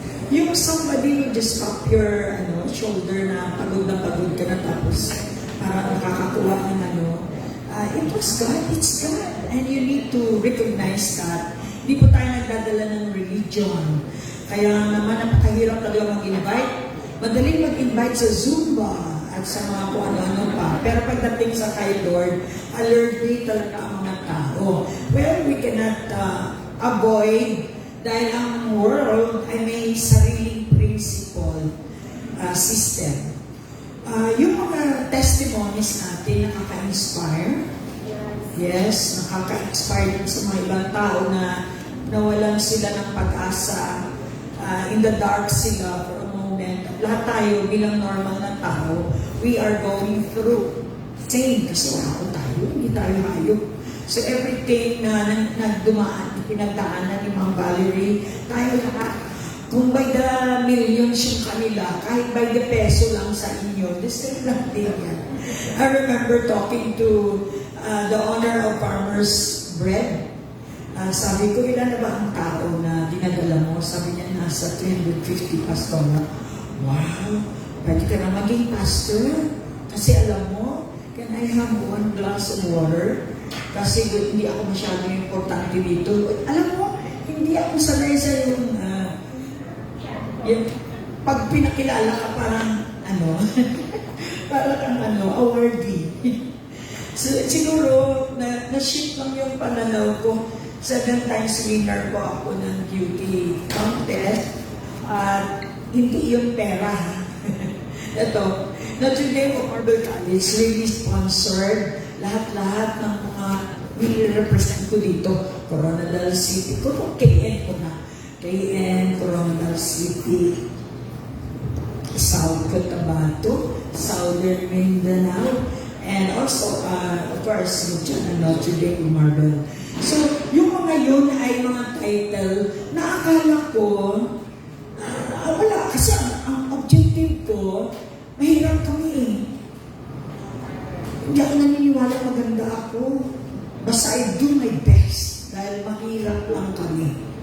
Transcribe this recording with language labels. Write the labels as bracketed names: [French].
[English] Yung somebody will just tap your shoulder [Filipino] na pagod ka na tapos parang nakakakuha ng [English] it was God, it's God. And you need to recognize that. [Filipino] Hindi po tayo nagdadala ng religion. Kaya naman napakahirap talaga mag-invite. Madaling mag-invite sa Zumba at sa mga kung ano-ano pa. Pero pagdating sa kay Lord, allergic talaga ang mga tao. [English] Well, we cannot avoid [Filipino] dahil ang [English] world [Filipino] ay may sariling [English] principle, system. [Filipino] Yung mga testimonies natin nakaka-inspire. Yes, nakaka-inspire din sa mga ibang tao na nawalan sila ng pag-asa. [English] In the dark sila for a moment. [Filipino] At lahat tayo bilang normal na tao, [English] we are going through. [Filipino] Same kasi wala tayo, hindi tayo hayop. So everything na nagdumaan, pinagdaanan ni Ma'am Valerie, tayo lahat. Kung [English] by the millions [Filipino] yung kanila, kahit by the peso lang sa inyo, [English] the same [Filipino] lang din yan. [English] I remember talking to the owner of Farmer's Bread. [Filipino] Sabi ko, ilan na ba ang tao na dinadala mo? Sabi niya, nasa 350 pastor. Wow, pwede ka na maging pastor? Kasi alam mo, [English] can I have 1 glass of water? [Filipino] Kasi hindi ako masyado importante dito. Alam mo, hindi ako sanay sa yung pag pinakilala ka parang parang awardee. So, siguro, na-shift lang yung pananaw ko. [English] 7 times winner [Filipino] ko ako ng [English] beauty contest. [Filipino] At hindi yung pera. Ito, Notre Dame of Marble College [English] really sponsored [Filipino] lahat-lahat ng mga nire-represent ko dito. Coronadal City. KN ko na. [English] KN, Coronadal City, South Cotabato, Southern Mindanao, and also, of course, yung Notre Dame of Marble. [Filipino] So, yung mga yun ay mga title na akala ko, wala. Kasi ang objective ko, mahirap kami eh. Hindi ako naniniwala maganda ako. Basta [English] I do my best [Filipino] dahil mahirap lang kami.